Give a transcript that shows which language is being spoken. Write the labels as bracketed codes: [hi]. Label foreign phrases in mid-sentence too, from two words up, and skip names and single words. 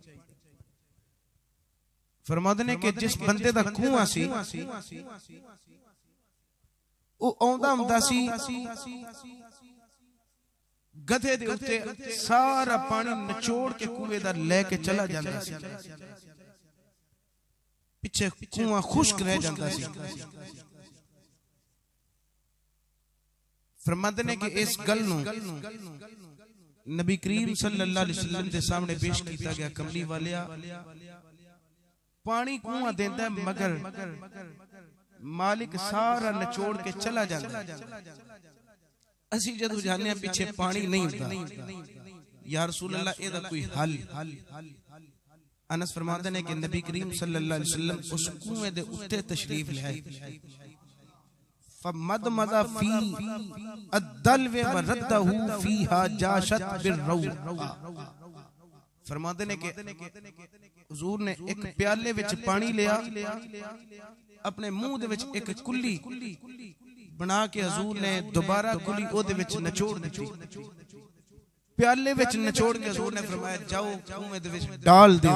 [pa] ਫਰਮਾਤੇ ਨੇ ਕਿ ਜਿਸ ਬੰਦੇ ਦਾ ਕੁਆਂ ਸੀ ਓ ਆਉਂਦਾ ਹੁੰਦਾ ਸੀ, ਗਧੇ ਦੇ ਉੱਤੇ ਸਾਰਾ ਪਾਣੀ ਨਿਚੋੜ ਕੇ ਕੁਏਂ ਦਾ ਲੈਕੇ ਚਲਾ ਜਾਂਦਾ ਸੀ, ਪਿੱਛੇ ਕੁਆਂ ਖੁਸ਼ਕ ਰਹਿ ਜਾਂਦਾ ਸੀ। ਫਰਮਾਤੇ ਨੇ ਕਿ ਇਸ ਗੱਲ ਨੂੰ ਨਬੀ ਕਰੀਮ [ar] صلى الله عليه وسلم [pa] ਦੇ ਸਾਮ੍ਹਣੇ ਪੇਸ਼ ਕੀਆ ਗਇਆ। ਕਮਲੀ ਵਾਲਿਆ ਪਾਣੀ ਕੁਆਂ ਦੇਂਦਾ ਮਗਰ ਮਾਲਿਕ ਸਾਰਾ ਨਿਚੋੜ ਕੇ ਚਲਾ ਜਾਤਾ। ਅਸੀ ਜਦੋਂ ਜਾਣੇ ਪੀਛੇ ਪਾਣੀ ਨਹੀਂ ਹੋਤਾ, ਯਾ ਰਸੂਲ ਅੱਲਾਹ ਏਦਾ ਕੋਈ ਹੱਲ। ਅਨਸ ਫਰਮਾਤੇ ਹੈਂ ਕਿ ਨਬੀ ਕਰੀਮ [ar] صلى الله عليه وسلم [pa] ਉਸ ਕੁਏਂ ਦੇ ਉੱਤੇ ਤਸ਼ਰੀਫ ਲੇ ਆਏ। [ar] فمضمض في الدلو ورده فيها جاشت بالرواء. [pa] ਫਰਮਾਤੇ ਹੈਂ ਕਿ ਹੁਜ਼ੂਰ ਨੇ ਏਕ ਪਿਆਲੇ ਵਿਚ ਪਾਣੀ ਲੀਆ, ਅਪਨੇ ਮੂੰਹ ਦੇ ਵਿਚ ਏਕ ਕੁੱਲੀ ਬਣਾ ਕੇ ਹੁਜ਼ੂਰ ਨੇ ਦੋਬਾਰਾ ਕੁੱਲੀ ਓਦੇ ਵਿਚ ਨਿਚੋੜ ਦੀ। ਪਿਆਲੇ ਵਿਚ ਨਿਚੋੜ ਕੇ ਹੁਜ਼ੂਰ ਨੇ ਫਰਮਾਇਆ ਜਾਓ ਕੁਏਂ ਦੇ ਵਿਚ ਡਾਲ ਦੋ।